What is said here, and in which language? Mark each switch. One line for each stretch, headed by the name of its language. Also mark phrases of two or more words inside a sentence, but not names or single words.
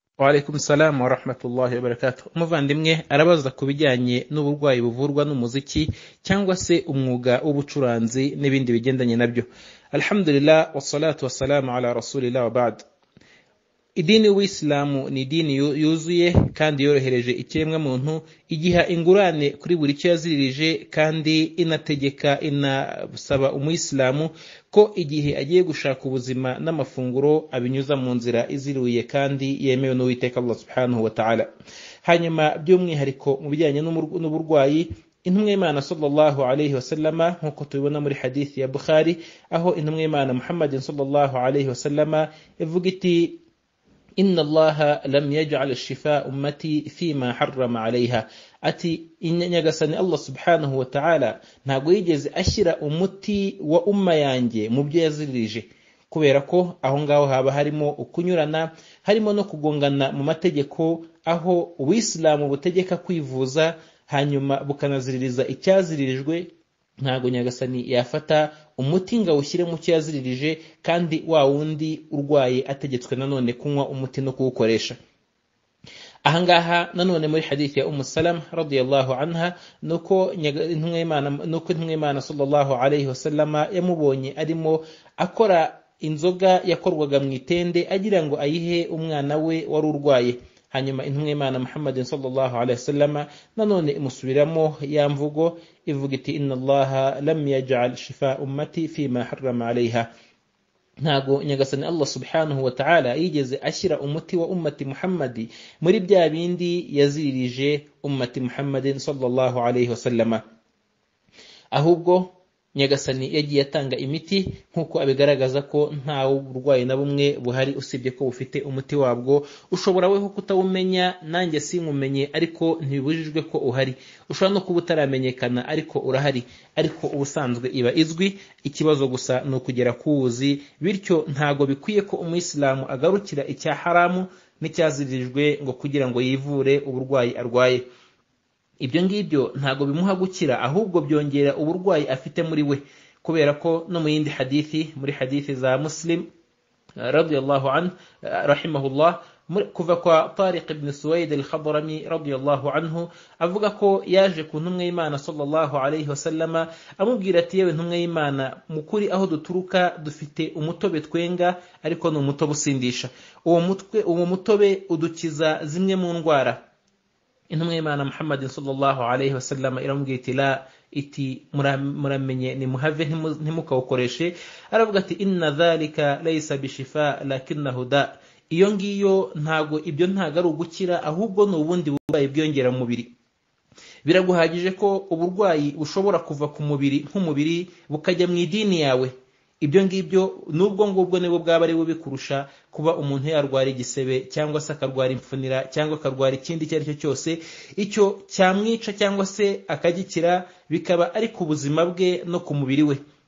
Arabic: وعليكم السلام ورحمة الله وبركاته.
Kinyarwanda: Umuvandimwe arabaza ku bijyanye n'uburwayi buvurwa n'umuziki cyangwa se umwuga w'ubucuranzi n'ibindi bigendanye nabyo.
Arabic: الحمد لله والصلاة والسلام على رسول الله وبعد.
Kinyarwanda: Idini y'Ubuislamu ni idini yuzuye kandi yorohereje ikiremwa muntu, igiha ingurane kuri buri cyo yaziririje kandi inategeka inasaba umuyisilamu ko igihe agiye gushaka ubuzima n'amafunguro abinyuza mu nzira iziruye kandi yemewe n'Uwiteka Allah
Arabic: سبحانه وتعالى.
Kinyarwanda: Hanyuma by'umwihariko mu bijyanye n'uburwayi, intumwa y'Imana
Arabic: صلى الله عليه وسلم
Kinyarwanda: nkuko tubibona muri hadithi ya Bukhari, aho intumwa y'Imana Muhammad
Arabic: صلى الله عليه وسلم
Kinyarwanda: ivuga iti
Arabic: إن الله لم يجعل شفاء أمتي فيما حرم عليها,
Kinyarwanda: ati inyagasani Allah
Arabic: سبحانه وتعالى
Kinyarwanda: ntago yigeze ashyira umuti wa umma yanjye mu byo yaziririje, kubera ko aho ngaho haba harimo ukunyurana, harimo no kugongana mu mategeko, aho Ubuislamu butegeka kwivuza hanyuma bukanaziririza icyaziririjwe. Ntago nyagasani yafata umuti ngo awushyire mu cyo yaziririje kandi wa wundi urwaye ategetswe nanone kunywa umuti no kuwukoresha. Ahangaha nanone muri hadithi ya Salama
Arabic: رضي الله عنها
Kinyarwanda: nuko intumwa y'Imana
Arabic: صلى الله عليه وسلم
Kinyarwanda: yamubonye arimo akora inzoga yakorwaga mu itende agira ngo ayihe umwana we wari urwaye. Hanyuma intumwa y'Imana Muhammad
Arabic: صلى الله عليه وسلم
Kinyarwanda: nanone imusubiramo ya mvugo ivuga iti
Arabic: إن الله لم يجعل شفاء أمتي فيما حرم عليها,
Kinyarwanda: ntago nyagasani Allah
Arabic: سبحانه وتعالى
Kinyarwanda: yigeze ashyira umuti wa ummati Muhammad muri bya bindi yaziririje ummati Muhammad
Arabic: صلى الله عليه وسلم,
Kinyarwanda: ahubwo nyagasani yagiye atanga imiti nkuko abigaragaza ko nta burwayi na bumwe buhari usibye ko bufite umuti wabwo. Ushobora weho kutawumenya, nanjye sinkumenye, ariko ntibibujijwe ko uhari. Ushobora no kuba utaramenyekana ariko urahari, ariko ubusanzwe iba izwi. Ikibazo gusa ni ukugera kuwuzi, bityo ntago bikwiye ko umuyisilamu agarukira icya haramu n'icyaziririjwe ngo kugira ngo yivure uburwayi arwaye. Ibyo ngibyo ntago bimuha gukira, ahubwo byongera uburwayi afite muri we, kubera ko no mu yindi hadithi, muri hadithi za Muslim
Arabic: رضي الله عنه رحمه الله,
Kinyarwanda: kuva kwa Tariq ibn Suwaid al-Khadrami
Arabic: رضي الله عنه,
Kinyarwanda: avuga ko yaje ku ntumwa y'Imana
Arabic: صلى الله عليه وسلم
Kinyarwanda: amubwira ati yewe ntumwa y'Imana, mukuri aho duturuka dufite umutobe twenga, ariko ni umutobe usindisha. Uwo mutobe udukiza zimwe mu ndwara. Intumwa y'Imana Muhammad
Arabic: صلى الله عليه وسلم
Kinyarwanda: iramubwira iti la, iti muramenye nimuhave ntimukawukoreshe.
Arabic: Aravuga ati إن ذلك ليس بشفاء لكنه داء,
Kinyarwanda: iyo ngiyo ntago ari ugukira, ahubwo ni ubundi burwayi bwiyongera mu mubiri. Biraguhagije ko uburwayi bushobora kuva ku mubiri nk'umubiri bukajya mu idini yawe. Ibyo ngibyo nubwo ngubwo nibo bwaba ari bubi kurusha kuba umuntu yarwara igisebe cyangwa se akarwara imfunira cyangwa akarwara ikindi icyo ari cyo cyose, icyo cyamwica cyangwa se akagikira bikaba ari ku buzima bwe no ku mubiri we.